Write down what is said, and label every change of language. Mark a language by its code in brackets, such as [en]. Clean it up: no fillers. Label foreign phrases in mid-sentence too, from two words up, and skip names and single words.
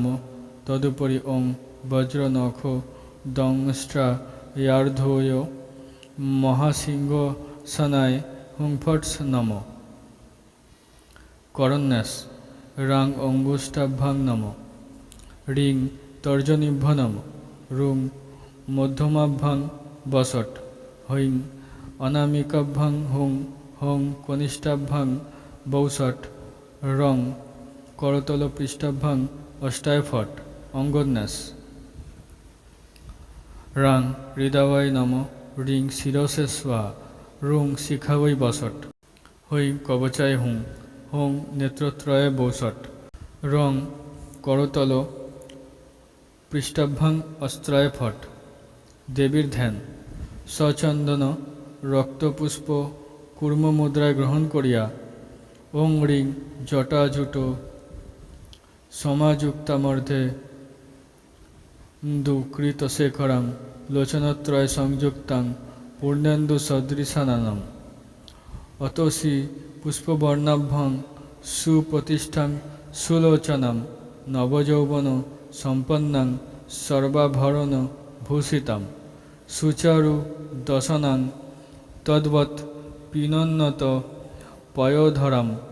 [sa] তদুপরি ওং বজ্রনখ দংষ্ট্রায়ার্ধোয় মহাসিংহাসনায় হুংফটস নম। করন্যাস রাং অঙ্গুষ্টাভ্যাং নম। রিং তর্জনীভ্য নম। রুং মধ্যমাভ্যাং বসট। হৈং অনামিকাভ্যাং হুং। হোং কনিষ্ঠাভ্যাং বৌষট। রং করতল পৃষ্ঠাভ্যাং অষ্টায় ফট। অঙ্গন্যাস রাং হৃদয়ায় নম। রিং শিরসে স্বাহা। রুং শিখাবৈ বসট। হৈং কবচায় হুং। হোং নেত্রত্রয়ে বৌষট। রং করতল পৃষ্ঠাভ্যাং অস্ত্রায় ফট। [bn] দেবীর ধ্যান সচন্দন রক্তপুষ্প কূর্ম মুদ্রায় গ্রহণ করিয়া [sa] ওং রিং জটাজুট সমাযুক্তামর্ধে কৃতশেখরাং লোচনত্রয় সংযুক্তাং পূর্ণেন্দু সদৃশাননম। অতসি পুষ্পবর্ণাভ্যাং সুপ্রতিষ্ঠাং সুলোচনাং নবযৌবন সম্পন্নাং সর্বাভরণ ভূষিতাম সুচারু দশনাং তদ্বৎ পিনোন্নত পয়োধরাম।